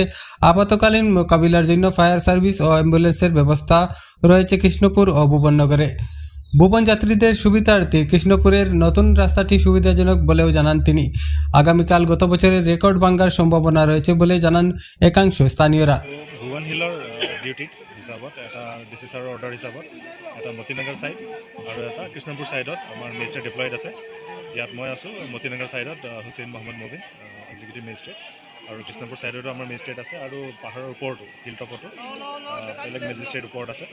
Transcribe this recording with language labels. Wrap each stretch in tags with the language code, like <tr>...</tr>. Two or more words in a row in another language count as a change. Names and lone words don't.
<bn>আপাতকালীন মোকাবিলার জন্য ফায়ার সার্ভিস ও অ্যাম্বুলেন্সের ব্যবস্থা রয়েছে কৃষ্ণপুর ও ভুবননগরে। ভুবন যাত্রীদের সুবিধার্থে কৃষ্ণপুরের নতুন রাস্তাটি সুবিধাজনক বলেও জানান তিনি। আগামীকাল গত বছরের রেকর্ড ভাঙার সম্ভাবনা রয়েছে বলে জানান একাংশ স্থানীয়রা।</bn> <as>ভুবন হিলৰ ডিউটিত হিচাপত এটা ডিচিছাৰৰ অৰ্ডাৰ হিচাপত এটা মতিনগৰ ছাইড আৰু এটা কৃষ্ণপুৰ ছাইডত আমাৰ</as> <en>magistrate deployed</en> <as>আছে। ইয়াত মই আছোঁ মতিনগৰ ছাইডত হুছেইন মহম্মদ মুবিন</as> <en>executive magistrate,</en> <as>আৰু কৃষ্ণপুৰ ছাইডতো আমাৰ মেজিষ্ট্ৰেট আছে, আৰু পাহাৰৰ ওপৰতো হিলটপতো বেলেগ মেজিষ্ট্ৰেট ওপৰত আছে।</as>